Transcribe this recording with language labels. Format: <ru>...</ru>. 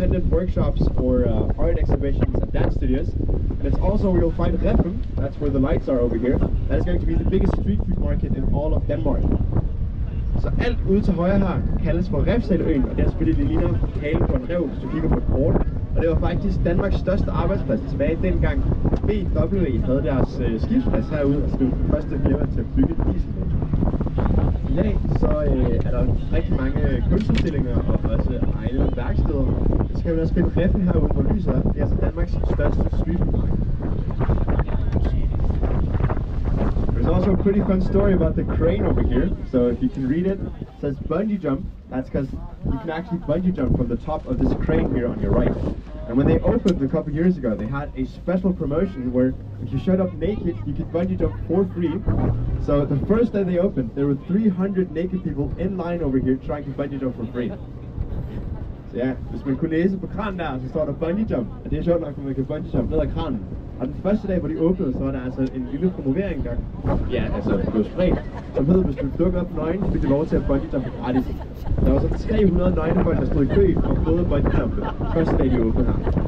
<en>Workshops or art exhibitions and dance studios, and it's also where you'll find Refn. That's where the lights are over here. That is going to be the biggest street food market in all of Denmark.</en> <da>Så alt ude til højre her kaldes for Refshaleøen, og det er selvfølgelig det ligner halen på en rev, hvis du kigger på et kort. Og det var faktisk Danmarks største arbejdsplads tilbage dengang BW havde deres skibsplads herude, og det var den første firma til at bygge dieselbåd. I dag så er der rigtig mange kunstudstillinger og også egne værksteder. Så kan vi også finde Refn herude, hvor lyset er. Det er altså Danmarks største streetfood.</da> <en>There's also a pretty fun story about the crane over here. So if you can read it, it says bungee jump. That's because you can actually bungee jump from the top of this crane here on your right. And when they opened a couple years ago, they had a special promotion where if you showed up naked, you could bungee jump for free. So the first day they opened, there were 300 naked people in line over here trying to bungee jump for free.</en> <da>Så ja, hvis man kunne læse på kranen der, så står der bungee jump. Og det er sjovt nok, at man kan bungee jump ned ad kranen. Og den første dag, hvor de åbnede, så var der altså en lille promovering, der blev spredt, som hed, hvis du dukker op nøgen, fik du lov til at bungee-jumpe gratis. Der var så 300 nøgne folk, der stod i kø og prøvede bungee-jumpe. Første dag, de åbnede her.</da>